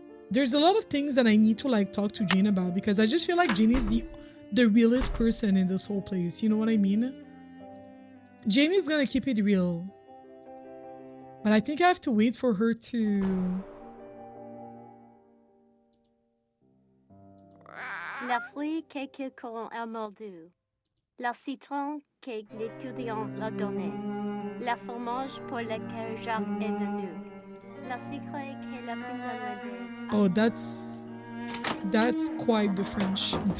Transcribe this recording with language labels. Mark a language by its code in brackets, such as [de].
[en] There's a lot of things that I need to like talk to Jane about because I just feel like Jane is the realest person in this whole place. You know what I mean? Jane is gonna keep it real. But I think I have to wait for her to... [fr] La fruit que quelqu'un a mordu. La citron que l'étudiant l'a donné. La fromage pour lequel Jacques est venu. La secret que la finale. [en] Oh, that's quite the French.